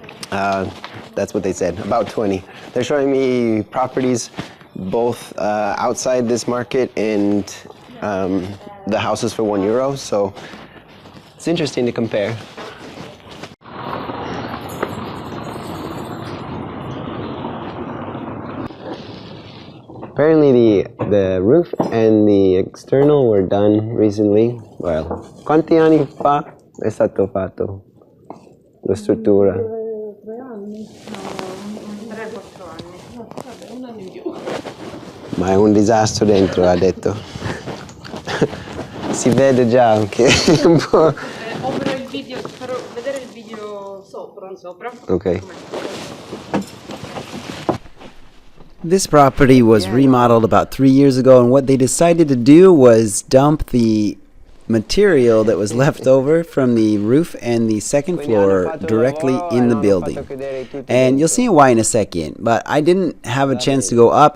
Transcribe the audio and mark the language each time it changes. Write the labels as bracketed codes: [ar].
[en] That's what they said, about 20. They're showing me properties both outside this market and the houses for €1, so it's interesting to compare. Apparently the roof and the external were done recently. [it] Well, quanti anni fa è stato fatto la struttura? 3 anni? No, 3-4 anni. No, vabbè, 1 anno in più. Ma è un disastro dentro, ha detto. Si vede già che è un po'... Opero il video, farò vedere il video sopra. Ok. [en] This property was remodeled about 3 years ago, and what they decided to do was dump the material that was left over from the roof and the second floor directly in the building. And you'll see why in a second, but I didn't have a chance to go up.